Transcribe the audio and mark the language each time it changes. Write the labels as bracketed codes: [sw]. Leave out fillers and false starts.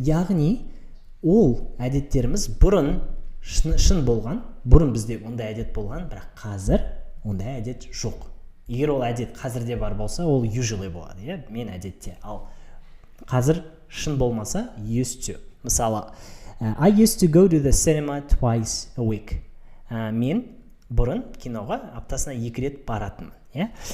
[kk] Яғни ол әдеттеріміз бұрын шын болған, бұрын бізде ондай әдет болған, бірақ қазір ондай әдет жоқ. Егер ол әдет қазірде бар болса, ол usually болады, мен әдетте. Ал қазір шын болмаса, used to. Мысалы, [en] I used to go to the cinema twice a week. [kk] Мен бұрын киноға аптасына 2 рет баратынмын.